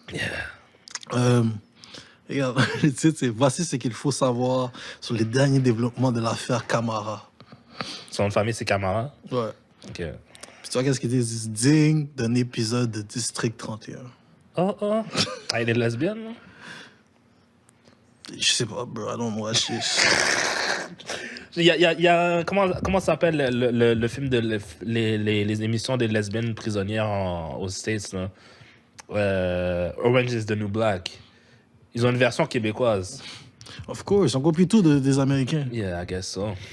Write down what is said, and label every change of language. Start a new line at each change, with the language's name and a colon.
English: Yeah.
French: Regarde, le titre, c'est Voici ce qu'il faut savoir sur les derniers développements de l'affaire Camara. Son nom de famille, c'est Camara. Ouais. Ok. Puis tu vois qu'est-ce qu'ils disent? Digne d'un épisode de District 31. Oh. Ah, il est lesbienne, non? Je sais pas,
English: bro, I don't watch this.
French: Il y a comment ça s'appelle le film de les émissions des lesbiennes prisonnières aux States, là? Orange is the New Black. Ils ont une version québécoise.
English: Of course,
French: on copie tout des Américains.
English: Yeah, I guess so.